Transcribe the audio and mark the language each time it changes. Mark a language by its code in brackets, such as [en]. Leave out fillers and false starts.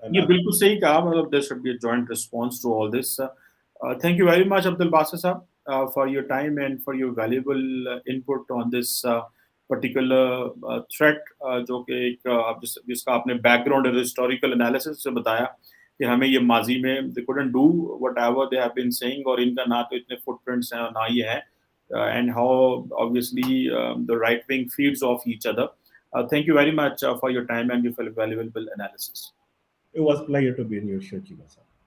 [ur] یہ بالکل صحیح کہا, مطلب [en] there should be a joint response to all this. Thank you very much Abdulbasط sahab for your time and for your valuable input on this particular threat, [ur] جو کہ ایک جس کا آپ نے بیک گراؤنڈ اور ہسٹوریکل انالیسس سے بتایا کہ ہمیں یہ ماضی میں [en] they couldn't do whatever they have been saying, [ur] اور ان کا نہ تو اتنے فٹ پرنٹس ہیں اور نہ یہ ہے [en] and how obviously the right wing feeds off each other. Thank you very much for your time and your valuable analysis. It was a pleasure to be in your show, Chiba-san.